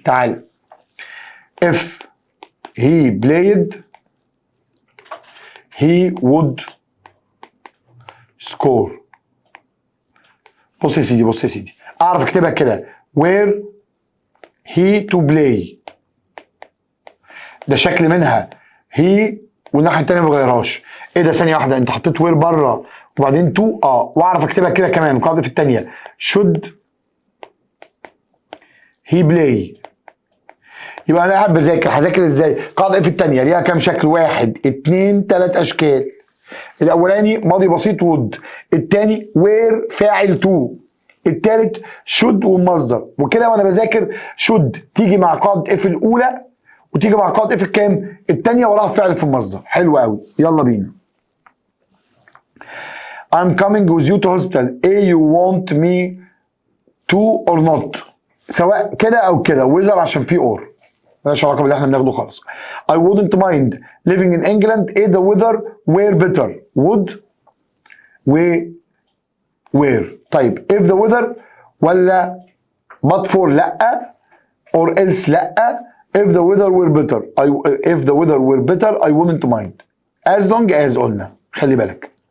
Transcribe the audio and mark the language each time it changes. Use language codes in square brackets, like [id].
[ar] تعال [en] if he played he would score. [ar] بص يا سيدي اعرف اكتبها كده [en] where he to play [ar] ده شكل منها هي والناحيه الثانيه ما بغيرهاش. ايه ده ثانيه واحده انت حطيت وير بره وبعدين تو واعرف اكتبها كده كمان القاعده في الثانيه [en] should he play. [ar] يبقى انا قاعد هذاكر ازاي؟ قاعده في الثانيه ليها كام شكل؟ 1 2 3 اشكال. الاولاني ماضي بسيط would الثاني وير فاعل to الثالث should والمصدر. وكده وانا بذاكر should تيجي مع قاعده اف الاولى وتيجي مع قاعده اف الكام؟ الثانيه وراها فعل في المصدر. حلو قوي يلا بينا. [en] I'm coming with you to hospital. A you want me to or not. [ar] سواء كده او كده [en] whether [ar] عشان في or مالهاش علاقه باللي احنا بناخده خالص. [en] I wouldn't mind living in England if the weather were better. would where. [ar] طيب [en] if the weather [ar] ولا [en] but for [ar] لا [en] or else [ar] لا. [en] if the weather were better if the weather were better I wouldn't mind as long as [ar] قلنا خلي بالك.